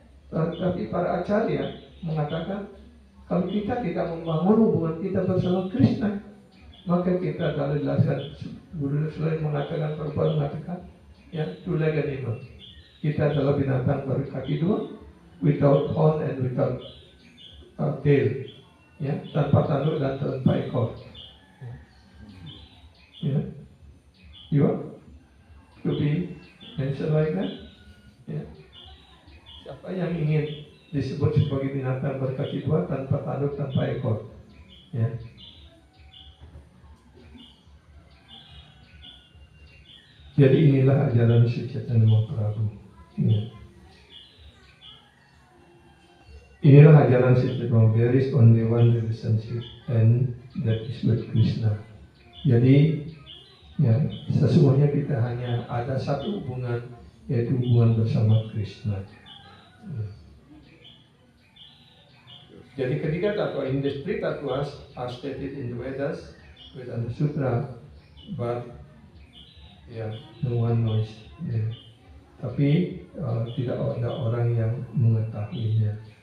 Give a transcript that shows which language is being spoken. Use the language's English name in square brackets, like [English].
[Indonesian] Tapi para acarya mengatakan kalau kita tidak membangun hubungan kita bersama Krishna, maka kita adalah jelaskan Guru selain mengatakan, Prabhupada mengatakan, [English] two-legged animal. [Indonesian] Kita adalah binatang berkaki dua, [English] without horn and without tail, [Indonesian] tanpa tanduk dan tanpa ekor. [English] You want to be mentioned like that? [Indonesian] Siapa yang ingin disebut sebagai binatang berkaki dua, tanpa tanduk, tanpa ekor? Jadi inilah ajaran Sri Chaitanya Mahaprabhu. Inilah ajaran Sri Chaitanya Mahaprabhu. [English] There is only one relationship, and that is with Krishna. [Indonesian] Jadi sesungguhnya kita hanya ada satu hubungan, yaitu hubungan bersama Krishna. Jadi ketiga tattva, [English] in the three tattvas are stated in the Vedas, Vedanta Sutra, but no one knows. [Indonesian] Tapi tidak ada orang yang mengetahuinya.